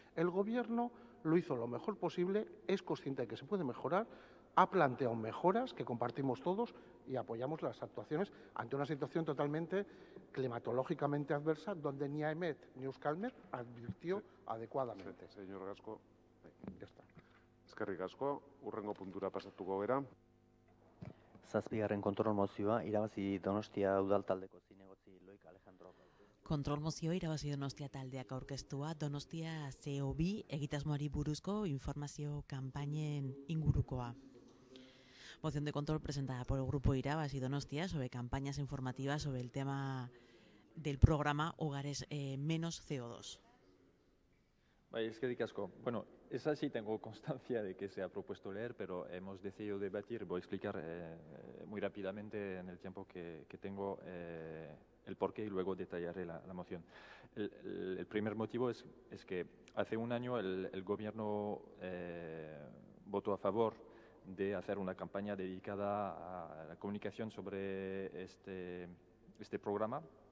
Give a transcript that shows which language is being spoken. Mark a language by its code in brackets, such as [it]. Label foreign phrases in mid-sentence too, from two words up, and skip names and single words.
[es] El Gobierno lo hizo lo mejor posible, es consciente de que se puede mejorar, ha planteado mejoras que compartimos todos y apoyamos las actuaciones ante una situación totalmente climatológicamente adversa donde ni AEMET ni Euskalmet advirtió adecuadamente. Señor Gasco, ya está. [eu] Eskerrik asko, urrengo puntura pasatuko gera. Zazpigarren kontrol mozioa irabazi Donostia udal taldeko zinegotzi Loik Alejandro. Kontrol mozioa irabazi Donostia taldeak aurkeztua Donostia CO2 egitasmoari buruzko informazio kanpainen ingurukoa. [es] Moción de control presentada por el Grupo Irabazi Donostia sobre campañas informativas sobre el tema del programa Hogares Menos CO2. [eu] Eskerrik asko. [es] Bueno, esa sí tengo constancia de que se ha propuesto leer, pero hemos decidido debatir. Voy a explicar muy rápidamente en el tiempo que tengo el porqué y luego detallaré la moción. El primer motivo es que hace un año el Gobierno votó a favor de hacer una campaña dedicada a la comunicación sobre este programa.